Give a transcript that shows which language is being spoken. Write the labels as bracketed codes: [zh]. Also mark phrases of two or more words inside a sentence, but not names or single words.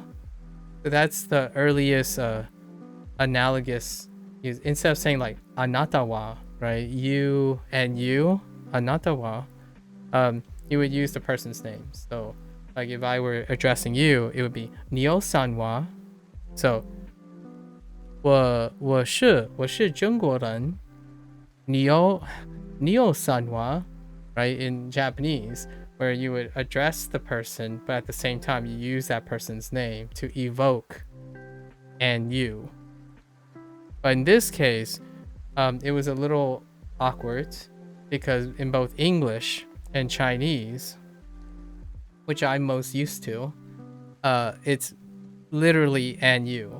[en] So that's the earliest analogous use. Instead of saying like [ja] あなたは, [en] right? You and you, [ja] あなたは, [en] you would use the person's name. So like if I were addressing you, it would be Nio-san wa. [zh] So 我是中国人. [en] Nio-san wa, right? In Japanese, where you would address the person, but at the same time you use that person's name to evoke and you. But in this case, it was a little awkward because in both English and Chinese, which I'm most used to, it's literally and you.